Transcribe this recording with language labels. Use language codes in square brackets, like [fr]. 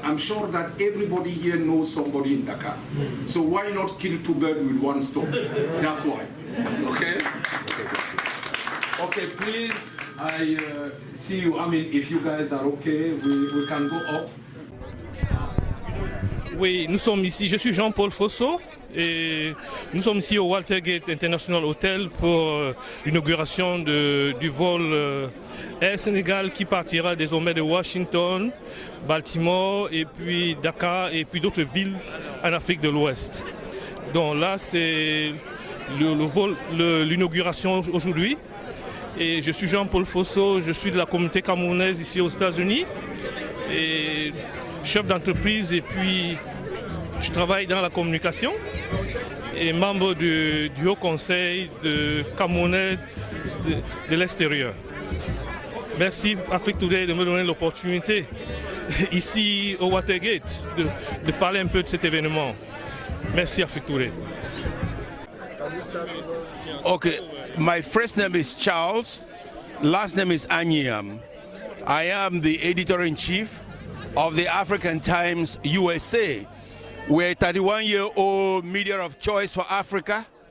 [en] I'm sure that everybody here knows somebody in Dakar. So why not kill two birds with one stone? That's why. Okay? Okay, please, I see you. If you guys are okay, we can go up. [fr] Oui, nous sommes ici, je suis Jean-Paul Fosso et nous sommes ici au Watergate International Hotel pour l'inauguration du vol Air Senegal qui partira désormais de Washington, Baltimore et puis Dakar et puis d'autres villes en Afrique de l'Ouest. Donc là c'est le vol, l'inauguration aujourd'hui et je suis Jean-Paul Fosso, je suis de la communauté camerounaise ici aux États-Unis et chef d'entreprise et puis je travaille dans la communication et membre du Haut Conseil de Camerounais de l'extérieur. Merci Afrique Today de me donner l'opportunité ici au Watergate de parler un peu de cet événement. Merci Afrique Today. [en] Okay, my first name is Charles, last name is Anyam. I am the editor-in-chief of the African Times USA. We're a 31-year-old media of choice for Africa.